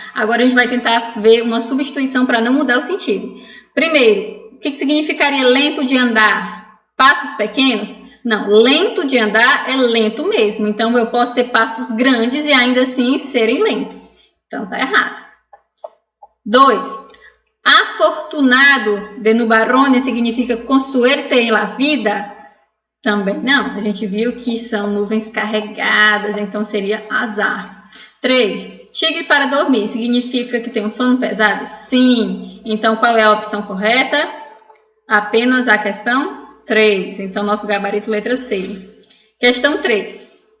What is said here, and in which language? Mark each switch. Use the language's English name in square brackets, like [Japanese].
[Portuguese] Agora a gente vai tentar ver uma substituição para não mudar o sentido. Primeiro, o que significaria lento de andar? Passos pequenos? Não, lento de andar é lento mesmo. Então eu posso ter passos grandes e ainda assim serem lentos. Então tá errado. 2. [Spanish] Afortunado de nubarrone significa con suerte en la vida? [Portuguese] Também não, a gente viu que são nuvens carregadas, então seria azar. 3. Tigre para dormir, significa que tem um sono pesado? Sim. Então qual é a opção correta? Apenas a questão 3. Então nosso gabarito letra C. Questão 3.